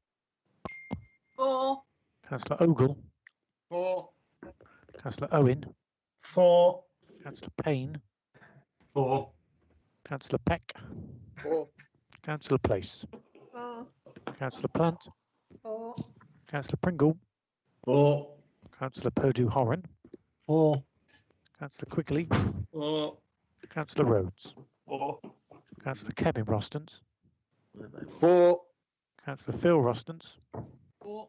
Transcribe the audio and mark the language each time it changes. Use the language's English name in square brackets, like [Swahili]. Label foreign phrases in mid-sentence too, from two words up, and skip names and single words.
[English] 4. Councillor Ogle. 4. Councillor Owen. 4. Councillor Payne. 4. Councillor Peck. 4. Councillor Place. 4. Councillor Plant. 4. Councillor Pringle. 4. Councillor Purdue Horan. 4. Councillor Quigley. 4. Councillor Rhodes. 4. Councillor Kevin Rostons. 4. Councillor Phil Rostons. 4.